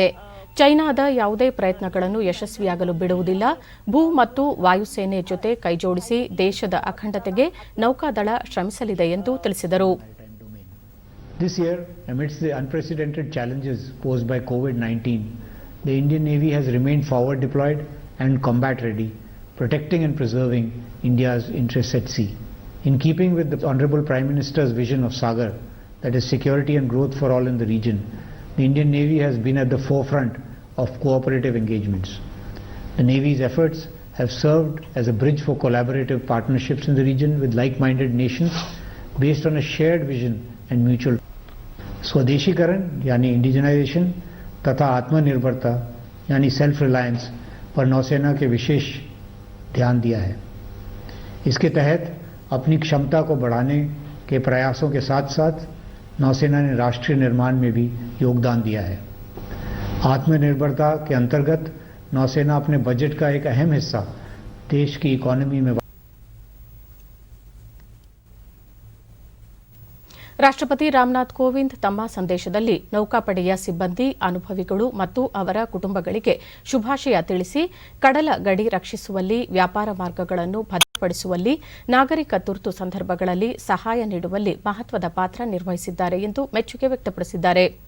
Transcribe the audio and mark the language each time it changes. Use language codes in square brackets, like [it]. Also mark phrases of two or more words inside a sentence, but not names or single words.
[kn] ಚೈನಾದ ಯಾವುದೇ ಪ್ರಯತ್ನಗಳನ್ನು ಯಶಸ್ವಿಯಾಗಲು ಬಿಡುವುದಿಲ್ಲ. ಭೂ ಮತ್ತು ವಾಯುಸೇನೆ ಜೊತೆ ಕೈಜೋಡಿಸಿ ದೇಶದ ಅಖಂಡತೆಗೆ ನೌಕಾದಳ ಶ್ರಮಿಸಲಿದೆ ಎಂದು ತಿಳಿಸಿದರು. [en] This year, amidst the unprecedented challenges posed by COVID-19, the Indian Navy has remained forward deployed and combat ready, protecting and preserving India's interests at sea. In keeping with the Honorable Prime Minister's vision of Sagar, that is security and growth for all in the region, the Indian Navy has been at the forefront of cooperative engagements. The Navy's efforts have served as a bridge for collaborative partnerships in the region with like-minded nations based on a shared vision and mutual. [hi] स्वदेशीकरण यानी इंडिजनाइजेशन तथा आत्मनिर्भरता यानी [en] self reliance [hi] पर नौसेना के विशेष ध्यान दिया है. इसके तहत अपनी क्षमता को बढ़ाने के प्रयासों के साथ साथ नौसेना ने राष्ट्रीय निर्माण में भी योगदान दिया है. आत्मनिर्भरता के अंतर्गत नौसेना अपने बजट का एक अहम हिस्सा देश की इकोनॉमी में [kn] ರಾಷ್ಟ್ರಪತಿ ರಾಮನಾಥ್ ಕೋವಿಂದ್ ತಮ್ಮ ಸಂದೇಶದಲ್ಲಿ ನೌಕಾಪಡೆಯ ಸಿಬ್ಬಂದಿ, ಅನುಭವಿಗಳು ಮತ್ತು ಅವರ ಕುಟುಂಬಗಳಿಗೆ ಶುಭಾಶಯ ತಿಳಿಸಿ ಕಡಲ ಗಡಿ ರಕ್ಷಿಸುವಲ್ಲಿ, ವ್ಯಾಪಾರ ಮಾರ್ಗಗಳನ್ನು ಭದ್ರಪಡಿಸುವಲ್ಲಿ, ನಾಗರಿಕ ತುರ್ತು ಸಂದರ್ಭಗಳಲ್ಲಿ ಸಹಾಯ ನೀಡುವಲ್ಲಿ ಮಹತ್ವದ ಪಾತ್ರ ನಿರ್ವಹಿಸಿದ್ದಾರೆ ಎಂದು ಮೆಚ್ಚುಗೆ ವ್ಯಕ್ತಪಡಿಸಿದ್ದಾರೆ.